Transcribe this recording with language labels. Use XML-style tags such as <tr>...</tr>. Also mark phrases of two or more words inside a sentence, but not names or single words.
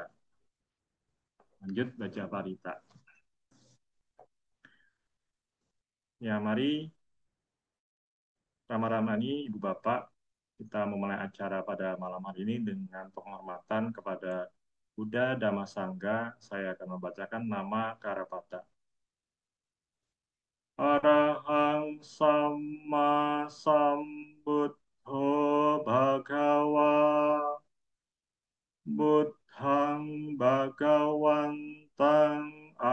<id>Lanjut baca parita. Ya, mari Rama-Ramani, Ibu Bapak, kita memulai acara pada malam hari ini dengan penghormatan kepada Buddha Dhamma Sangha. Saya akan membacakan nama Karapata.</id> <pi>Arahang Samma Sambuddho Bhagawa Buddhang Bhagawantang</pi>